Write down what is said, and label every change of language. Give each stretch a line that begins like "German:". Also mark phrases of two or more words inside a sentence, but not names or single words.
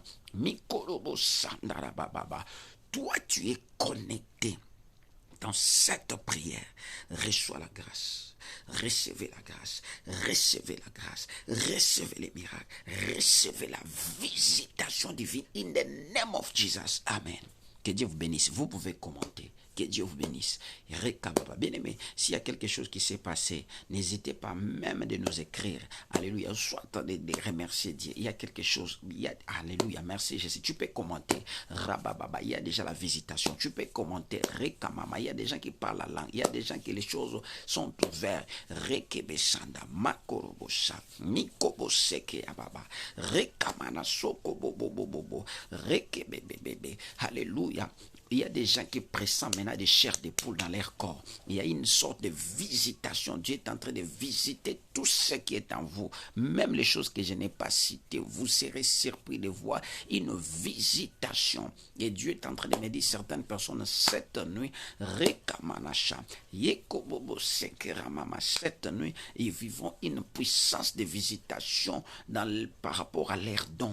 French: Mikorobo sandarababa. Toi, tu es connecté dans cette prière. Reçois la grâce. Recevez la grâce. Recevez la grâce. Recevez les miracles. Recevez la visitation divine.
English: In the name of Jesus.
French: Amen. Que Dieu vous bénisse. Vous pouvez commenter. Que Dieu vous bénisse. Bien aimé, s'il y a quelque chose qui s'est passé, n'hésitez pas même de nous écrire. Alléluia. Soit de remercier Dieu. Il y a quelque chose. Alléluia. Merci Jésus. Tu peux commenter. Rabababa. Il y a déjà la visitation. Tu peux commenter. Rekamama. Il y a des gens qui parlent la langue. Il y a des gens qui les choses sont ouvertes. Rekebesanda. Makorobosa. Nikoboseke ababa. Rekamana soko bobo. Rekebebebe. Alléluia. Il y a des gens qui pressentent maintenant des chairs de poule dans leur corps. Il y a une sorte de visitation. Dieu est en train de visiter tout tout ce qui est en vous, même les choses que je n'ai pas citées, vous serez surpris de voir une visitation. Et Dieu est en train de me dire certaines personnes cette nuit, Rekamanasha, Yekobobo Sekeramama, cette nuit, ils vivront une puissance de visitation par rapport à l'air don.